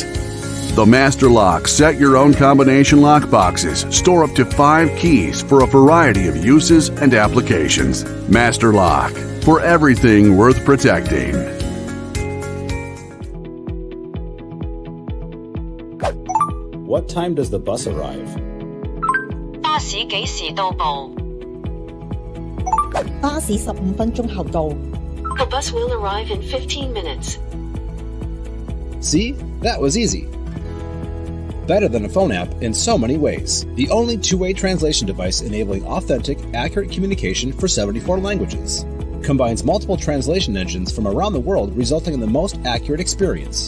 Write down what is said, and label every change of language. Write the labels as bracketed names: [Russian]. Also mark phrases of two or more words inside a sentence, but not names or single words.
[English] The Master Lock set-your-own combination lock boxes store up to 5 keys for a variety of uses and applications. Master Lock, for everything worth protecting. What time does the bus arrive? [Cantonese] 巴士幾時到埗？巴士15分鐘後到。 [English] The bus will arrive in 15 minutes. See? That was easy. Better than a phone app in so many ways. The only two-way translation device enabling authentic, accurate communication for 74 languages. Combines multiple translation engines from around the world, resulting in the most accurate experience.